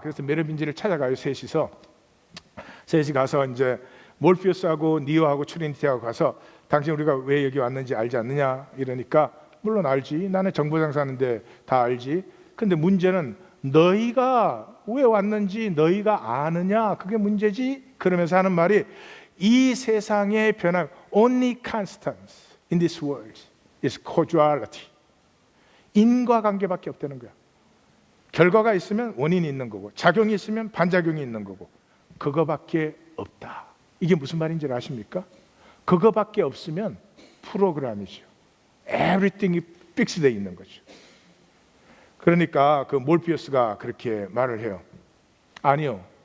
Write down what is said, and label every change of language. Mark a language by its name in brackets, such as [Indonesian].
[Korean] 그래서 메로빈지를 찾아가요. 셋이 가서 이제 몰피우스하고 니오하고 트리니티하고 가서 당신 우리가 왜 여기 왔는지 알지 않느냐 이러니까 물론 알지. 나는 정보장 사는데 다 알지. 근데 문제는 너희가 왜 왔는지 너희가 아느냐 그게 문제지. 그러면서 하는 말이 이 세상의 변함 [English] only constants in this world is causality. [Korean] 인과관계밖에 없다는 거야. 결과가 있으면 원인이 있는 거고 작용이 있으면 반작용이 있는 거고 그거밖에 없다. 이게 무슨 말인지 아십니까? 그거밖에 없으면 프로그램이죠. Everything이 픽스되어 있는 거죠. 그러니까 그 몰피우스가 그렇게 말을 해요. 아니요.